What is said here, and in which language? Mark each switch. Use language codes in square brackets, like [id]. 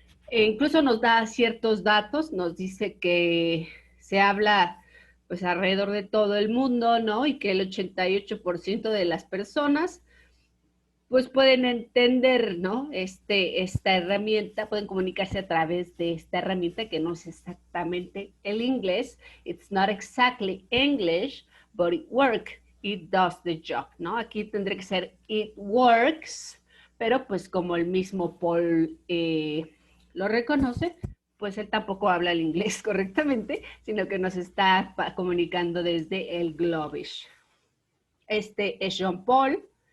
[es] Incluso nos da ciertos datos, nos dice que se habla pues alrededor de todo el mundo, ¿no? Y que el 88% de las personas pues pueden entender, ¿no? Esta herramienta, pueden comunicarse a través de esta herramienta que no es exactamente el inglés. [en] It's not exactly English, but it works. It does the job, [es] ¿no? Aquí tendría que ser [en] it works, [es] pero pues como el mismo Paul lo reconoce, pues él tampoco habla el inglés correctamente, sino que nos está comunicando desde el Globish. Este es Jean Paul,